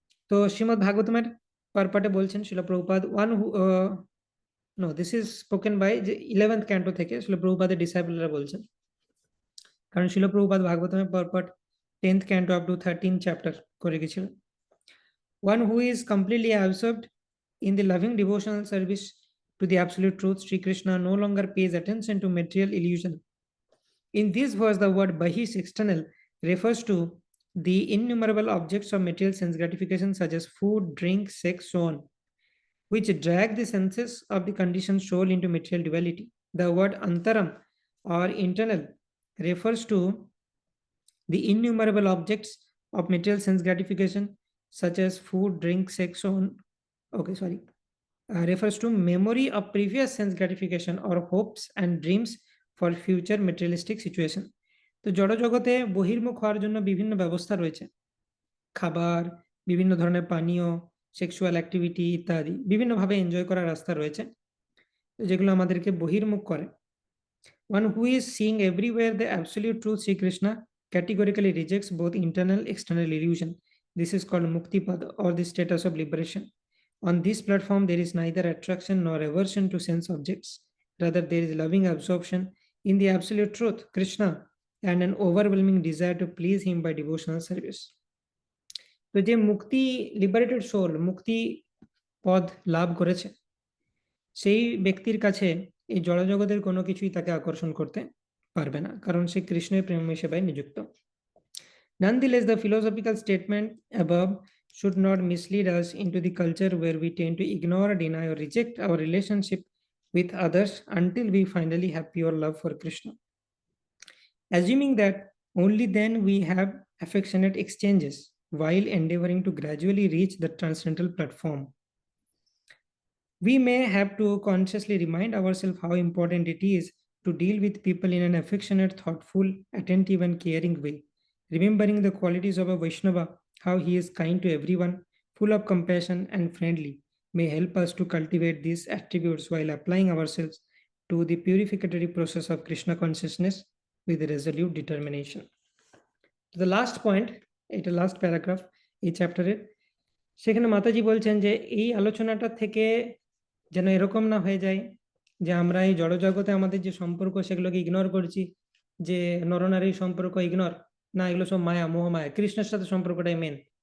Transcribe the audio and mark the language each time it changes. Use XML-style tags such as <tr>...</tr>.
<bn>তো শ্রীমদ ভাগবতমের পারপাটে বলছেন শিল Prabhupada</bn> <en>one who know this is spoken by</en> <bn>যে 11th ক্যান্টো থেকে শিল প্রভুপাদের ডিসাইপলরা বলছেন, কারণ শিল Prabhupada ভাগবতমের পারপাট 10th canto up to 13th chapter করে গেছিলেন।</bn> <en>One who is completely absorbed in the loving devotional service to the absolute truth, Sri Krishna no longer pays attention to material illusion. In this verse, the word bahish, external, refers to the innumerable objects of material sense gratification such as food, drink, sex, so on, which drag the senses of the conditioned soul into material duality. The word antaram or internal refers to the innumerable objects of material sense gratification such as food, drink, sex, so on. Okay, sorry. Refers to memory of previous sense gratification or hopes and dreams for future materialistic situation.</en> <bn>তো জড়জগতে বহির্মুখ হওয়ার জন্য বিভিন্ন ব্যবস্থা রয়েছে, খাবার, বিভিন্ন ধরনের পানীয়, সেক্সুয়াল অ্যাক্টিভিটি ইত্যাদি বিভিন্নভাবে এনজয় করার রাস্তা রয়েছে যেগুলো আমাদেরকে বহির্মুখ করে।</bn> <en>One who is seeing everywhere the absolute truth, Sri Krishna categorically rejects both internal and external illusion. This is called mukti pada or the status of liberation. On this platform, there is neither attraction nor aversion to sense objects. Rather, there is loving absorption in the absolute truth, Krishna, and an overwhelming desire to please him by devotional service.</en> <bn>তো যে মুক্তি, liberated soul মুক্তি পদ লাভ করেছে, সেই ব্যক্তির কাছে এই জড়জগতের কোনো কিছুই তাকে আকর্ষণ করতে পারবে না, কারণ সে কৃষ্ণের প্রেম সেবায় নিযুক্ত।</bn> <en>Nonetheless, the philosophical statement above should not mislead us into the culture where we tend to ignore, deny, or reject our relationship with others until we finally have pure love for Krishna. Assuming that only then we have affectionate exchanges while endeavoring to gradually reach the transcendental platform. We may have to consciously remind ourselves how important it is to deal with people in an affectionate, thoughtful, attentive, and caring way. Remembering the qualities of a Vaishnava, how he is kind to everyone, full of compassion and friendly, may help us to cultivate these attributes while applying ourselves to the purificatory process of Krishna consciousness with resolute determination. The last point,</en> <bn>এটা last paragraph এই চ্যাপ্টারের, সেখানে মাতাজি বলছেন যে এই আলোচনাটা থেকে যেন এরকম না হয়ে যায় যে আমরা এই জড়জগতে আমাদের যে সম্পর্ক সেগুলোকে ইগনোর করছি, যে নরনারীর সম্পর্ক ইগনোর, না এগুলো সব মায়া, মোহমায়া, কৃষ্ণের সাথে সম্পর্কটাই মেন।</bn>